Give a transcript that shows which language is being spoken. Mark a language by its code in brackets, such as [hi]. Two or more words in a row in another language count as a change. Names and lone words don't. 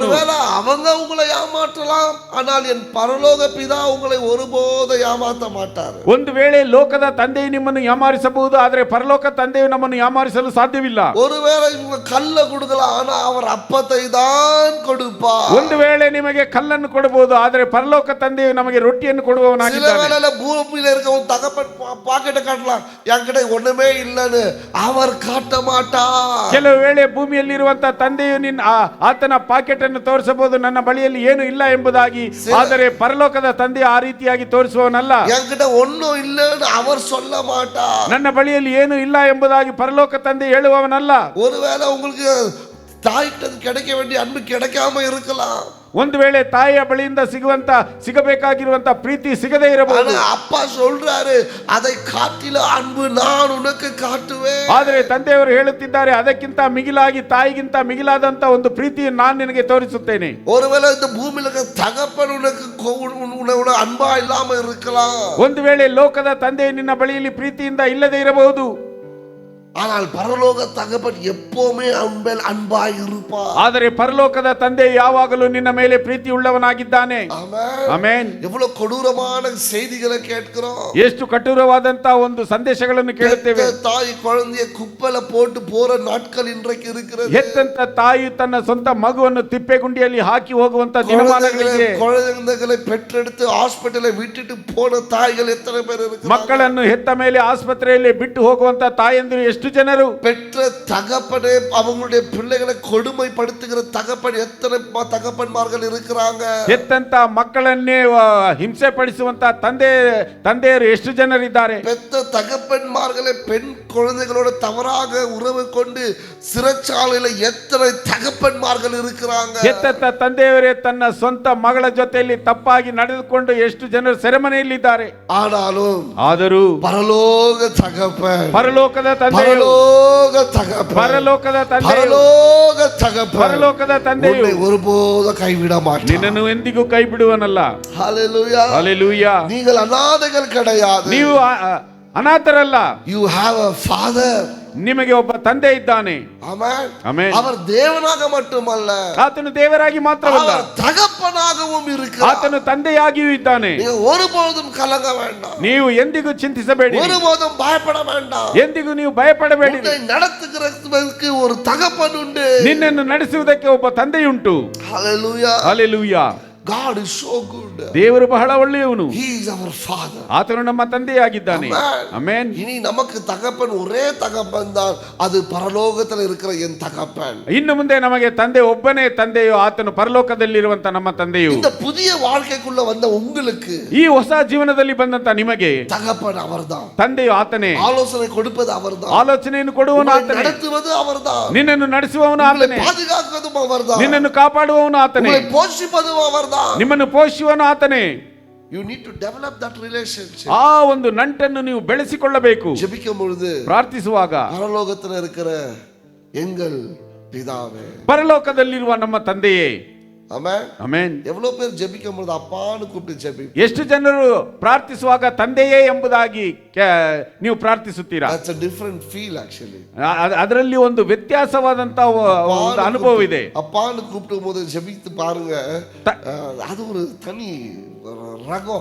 [ta] ஒருவேளை அவங்க உங்களை ஏமாற்றலாம், ஆனால் என் பரலோக பிதா உங்களை ஒருபோதும் ஏமாற்ற மாட்டார். [kn] ಒಂದು ವೇಳೆ ಲೋಕದ ತಂದೆಯು ನಿಮ್ಮನ್ನು ಯಾಮಾರಿಸಬಹುದು, ಆದರೆ ಪರಲೋಕ ತಂದೆಯು ನಮ್ಮನ್ನು ಯಾಮಾರಿಸಲು ಸಾಧ್ಯವಿಲ್ಲ. [ta] ஒருவேளை இவங்க கல்ல கொடுக்கலாம், ஆனா அவர் அப்பத்தை தான் கொடுப்பார். [kn] ಒಂದು ವೇಳೆ ನಿಮಗೆ ಕಲ್ಲನ್ನು ಕೊಡಬಹುದು, ಆದರೆ ಪರಲೋಕ ತಂದೆಯು ನಮಗೆ ರೊಟ್ಟಿಯನ್ನು [ta] சில [kn] ಕೊಡುವವನಾಗಿದ್ದಾನೆ. [ta] வேளையில பூமியில இருக்கவன் தகப்பன் பாக்கெட்டை காட்டலாம், என்கிட்ட ஒண்ணுமே இல்லைன்னு, அவர் காட்ட மாட்டார். [kn] ಕೆಲವು ವೇಳೆ ಭೂಮಿಯಲ್ಲಿರುವಂತಹ ತಂದೆಯು ಆತನ ಪಾಕೆಟ್ ಅನ್ನು ತೋರಿಸಬಹುದು, ನನ್ನ ಬಳಿಯಲ್ಲಿ ಏನು ಇಲ್ಲ ಎಂಬುದಾಗಿ. ಆದರೆ ಪರಲೋಕದ ತಂದೆ ಆ ರೀತಿಯಾಗಿ ತೋರಿಸುವವನಲ್ಲ. [ta] என்கிட்ட ஒண்ணும் இல்லைன்னு அவர் சொல்ல மாட்டார். [kn] ನನ್ನ ಬಳಿಯಲ್ಲಿ ಏನು ಇಲ್ಲ ಎಂಬುದಾಗಿ ಪರಲೋಕ ತಂದೆ ಹೇಳುವವನಲ್ಲ. [ta] ஒருவேளை உங்களுக்கு தாய்கிட்ட கிடைக்க வேண்டிய அன்பு கிடைக்காம இருக்கலாம், [kn] ಒಂದು ವೇಳೆ ತಾಯಿಯ ಬಳಿಯಿಂದ ಸಿಗಬೇಕಾಗಿರುವಂತ ಪ್ರೀತಿ ಸಿಗದೇ ಇರಬಹುದು. [ta] ஆனா அப்பா சொல்றாரு, அதை காட்டில அன்பு நான் உனக்கு காட்டுவேன். [kn] ಆದರೆ ತಂದೆಯವರು ಹೇಳುತ್ತಿದ್ದಾರೆ, ಅದಕ್ಕಿಂತ ಮಿಗಿಲಾಗಿ, ತಾಯಿಗಿಂತ ಮಿಗಿಲಾದಂತ ಒಂದು ಪ್ರೀತಿಯನ್ನು ನಾನು ನಿನಗೆ ತೋರಿಸುತ್ತೇನೆ. [ta] ஒருவேளை இந்த பூமியில இருக்க தகப்பன் உனக்கு அன்பா இல்லாம இருக்கலாம், [kn] ಒಂದು ವೇಳೆ ಲೋಕದ ತಂದೆ ನಿನ್ನ ಬಳಿಯಲ್ಲಿ ಪ್ರೀತಿಯಿಂದ ಇಲ್ಲದೆ ಇರಬಹುದು. [ta] ஆனால் பரலோக தகப்பன் எப்பவுமே அன்பாய் இருப்பார். [kn] ಆದರೆ ಪರಲೋಕದ ತಂದೆ ಯಾವಾಗಲೂ ನಿನ್ನ ಮೇಲೆ ಪ್ರೀತಿ ಉಳ್ಳವನಾಗಿದ್ದಾನೆ. ಆಮೆನ್. [ta] எவ்வளவு கொடூரமான செய்திகளை கேட்கிறோம், [kn] ಎಷ್ಟು ಕಠೋರವಾದಂತ ಒಂದು ಸಂದೇಶಗಳನ್ನು ಕೇಳುತ್ತೇವೆ. [ta] தாய் குழந்தைய குப்பையில போட்டு போற நாட்கள் இன்றைக்கு இருக்கிறது. [kn] ಹೆತ್ತಂತ ತಾಯಿ ತನ್ನ ಸ್ವಂತ ಮಗುವನ್ನು ತಿಪ್ಪೆಗುಂಡಿಯಲ್ಲಿ ಹಾಕಿ ಹೋಗುವಂತ ದಿನಮಾನಗಳಿಗೆ, [ta] குழந்தைகளை பெற்றெடுத்து ஹாஸ்பிட்டலை விட்டுட்டு போன தாய்கள் எத்தனை பேர் இருக்கிறாங்க? [kn] ಮಕ್ಕಳನ್ನು ಹೆತ್ತ ಮೇಲೆ ಆಸ್ಪತ್ರೆಯಲ್ಲಿ ಬಿಟ್ಟು ಹೋಗುವಂತ ತಾಯಂದಿರು ಎಷ್ಟು ಜನರು? [ta] பெற்ற தகப்பனே அவங்களுடைய பிள்ளைகளை கொடுமைப்படுத்துகிற தகப்பன் எத்தனை தகப்பன்மார்கள் இருக்கிறாங்க? [kn] ಹೆತ್ತಂತ ಮಕ್ಕಳನ್ನೇ ಹಿಂಸೆ ಪಡಿಸುವಂತ ತಂದೆಯರು ಎಷ್ಟು ಜನರಿದ್ದಾರೆ? [ta] பெத்த தகப்பன்மார்களை பெண் குழந்தைகளோட தவறாக உறவு கொண்டு சிறைச்சாலையில எத்தனை தகப்பன்மார்கள் இருக்கிறாங்க? [kn] ಹೆತ್ತಂತ ತಂದೆಯವರೇ ತನ್ನ ಸ್ವಂತ ಮಗಳ ಜೊತೆಯಲ್ಲಿ ತಪ್ಪಾಗಿ ನಡೆದುಕೊಂಡು ಎಷ್ಟು ಜನರು ಸೆರೆಮನೆಯಲ್ಲಿದ್ದಾರೆ. ಆದರೂ ಪರಲೋಕ ತಗಪ್ಪನ್, ಪರಲೋಕದ ತಂದೆ, ಪರಲೋಕದ ತಂದೆಯು [ta] ஒருபோதும் கைவிட மாட்டார். [kn] ನಿನ್ನನ್ನು ಎಂದಿಗೂ ಕೈ ಬಿಡುವನಲ್ಲ. [ta] ஹல்லேலூயா, ஹல்லேலூயா. நீங்கள் அநாதைகள் கிடையாது, [kn] ನೀವು ಅನಾಥರಲ್ಲ. [en] you have a father, [kn] ನಿಮಗೆ ಒಬ್ಬ ತಂದೆ ಇದ್ದಾನೆ. ಆಮೆನ್, ಆಮೆನ್. [ta] அவர் தேவனாக மட்டுமல்ல, [kn] ಆತನು ದೇವರಾಗಿ ಮಾತ್ರವಲ್ಲ, [ta] அவர் தகப்பனாகவும் இருக்கிறார். [kn] ಆತನು ತಂದೆಯಾಗಿಯೂ ಇದ್ದಾನೆ. [ta] ನೀವು ஒருபோதும் கலங்க வேண்டாம், [kn] ನೀವು ಎಂದಿಗೂ ಚಿಂತಿಸಬೇಡಿ, [ta] ஒருபோதும் பயப்பட வேண்டாம். [kn] ಎಂದಿಗೂ ನೀವು ಭಯಪಡಬೇಡಿ. [ta] உன்னை நடத்துகிறதற்கு ஒரு தகப்பன் உண்டு, [kn] ನಿನ್ನನ್ನು ನಡೆಸುವುದಕ್ಕೆ ಒಬ್ಬ ತಂದೆಯುಂಟು. [ta] ஹல்லேலூயா, [kn] ಹಲ್ಲೆಲೂಯಾ. [en] God is so good. [kn] ದೇವರು ಬಹಳ ಒಳ್ಳೆಯವನು. [en] He is our father. [kn] ಆತನು ನಮ್ಮ ತಂದೆಯಾಗಿದ್ದಾನೆ. ಆಮೆನ್. [ta] இனி நமக்கு தகப்பன் ஒரே தகப்பன் தான், அது பரலோகத்தில் இருக்கிற என் தகப்பன். [kn] ಇನ್ನು ಮುಂದೆ ನಮಗೆ ತಂದೆ ಒಬ್ಬನೇ ತಂದೆಯು, ಆತನು ಪರಲೋಕದಲ್ಲಿರುವಂತ ನಮ್ಮ ತಂದೆಯು. [ta] இந்த புதிய வாழ்க்கைக்குள்ள வந்த உங்களுக்கு, [kn] ಈ ಹೊಸ ಜೀವನದಲ್ಲಿ ಬಂದಂತ ನಿಮಗೆ [ta] தகப்பன் அவர்தான், [kn] ತಂದೆಯು ಆತನೇ. [ta] ஆலோசனை கொடுப்பது அவர்தான், [kn] ಆಲೋಚನೆಯನ್ನು ಕೊಡುವವನು ಆತನೇ, [ta] நடத்துவது அவர்தான், [kn] ನಿನ್ನನ್ನು ನಡೆಸುವವನು ಆತನೇ, [ta] பாதுகாக்குவதும் அவர்தான், [kn] ನಿನ್ನನ್ನು ಕಾಪಾಡುವವನು ಆತನೇ, [ta] போஷிப்பதும் அவர்தான், [kn] ನಿಮ್ಮನ್ನು ಪೋಷಿಸುವವನು ಆತನೇ. [en] You need to develop that relationship. [kn] ಆ ಒಂದು ನಂಟನ್ನು ನೀವು ಬೆಳೆಸಿಕೊಳ್ಳಬೇಕು. [ta] ஜெபிக்கும் பொழுது, [kn] ಪ್ರಾರ್ಥಿಸುವಾಗ, [ta] பரலோகத்தில் இருக்கிற எங்கள் பிதாவே, [kn] ಪರಲೋಕದಲ್ಲಿರುವ ನಮ್ಮ ತಂದೆಯೇ. [ta] ஆமென், [kn] ಆಮೆನ್. [ta] எவ்வளவு பேர் ஜெபிக்கும் பொழுது அப்பான்னு கூப்பிட்டு ஜெபி? [kn] ಎಷ್ಟು ಜನರು ಪ್ರಾರ್ಥಿಸುವಾಗ ತಂದೆಯೇ ಎಂಬುದಾಗಿ ನೀವು ಪ್ರಾರ್ಥಿಸುತ್ತೀರಾ? [en] That's a different feel actually. [kn] ಅದರಲ್ಲಿ ಒಂದು ವ್ಯತ್ಯಾಸವಾದಂತ ಒಂದು ಅನುಭವ ಇದೆ. [ta] அப்பான்னு கூப்பிடும் போது ஜெபித்து பாருங்க, அது ஒரு தனி ரகம்.